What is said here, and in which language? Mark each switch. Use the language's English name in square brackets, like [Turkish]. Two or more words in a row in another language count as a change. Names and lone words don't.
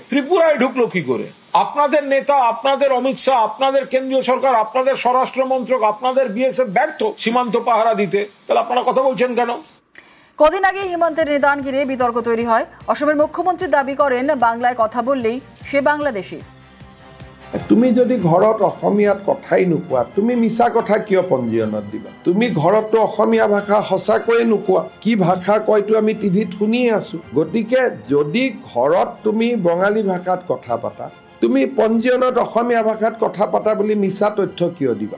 [Bangla] ত্রিপুরায় ঢুকলো কি করে? আপনাদের নেতা, আপনাদের অমিত শাহ, আপনাদের কেন্দ্রীয় সরকার, আপনাদের স্বরাষ্ট্র মন্ত্রক, আপনাদের বিএসএফ ব্যর্থ সীমান্ত পাহারা দিতে, তাহলে আপনারা কথা বলছেন কেন? কদিন আগে হিমন্তের নিদান ঘিরে বিতর্ক তৈরি হয়। অসমের মুখ্যমন্ত্রী দাবি করেন বাংলায় কথা বললেই সে বাংলাদেশী। [Assamese] তুমি যদি ঘৰত অসমীয়াত কথাই নোকোৱা, তুমি মিছা কথা কিয় পঞ্জীয়নত দিবা? তুমি ঘৰততো অসমীয়া ভাষা সঁচাকৈয়ে নোকোৱা, কি ভাষা কয়তো আমি টিভিত শুনিয়ে আছো। গতিকে যদি ঘৰত তুমি বঙালী ভাষাত কথা পাতা, তুমি পঞ্জীয়নত অসমীয়া ভাষাত কথা পাতা বুলি মিছা তথ্য কিয় দিবা?